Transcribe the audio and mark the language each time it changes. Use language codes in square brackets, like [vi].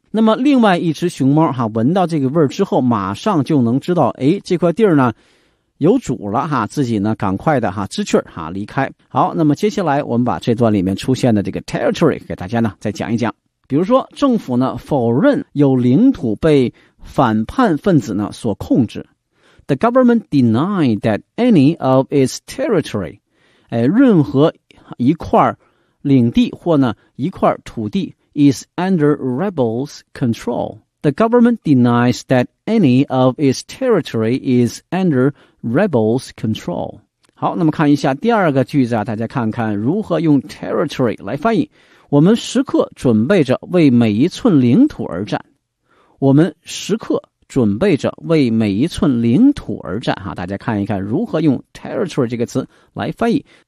[zh] 那么另外一只熊猫啊，闻到这个味儿之后马上就能知道，诶，这块地儿呢有主了哈，自己呢赶快的哈知趣哈离开。好，那么接下来我们把这段里面出现的这个 territory 给大家呢再讲一讲。比如说政府呢否认有领土被反叛分子呢所控制。 [en] The government denied that any of its territory, [zh] 任何一块领地或呢一块土地 [en] is under rebels control. The government denies that any of its territory is under rebels control. [zh] 好，那么看一下第二个句子啊，大家看看如何用 territory 来翻译。我们时刻准备着为每一寸领土而战。我们时刻准备着为每一寸领土而战。哈，大家看一看如何用 territory 这个词来翻译。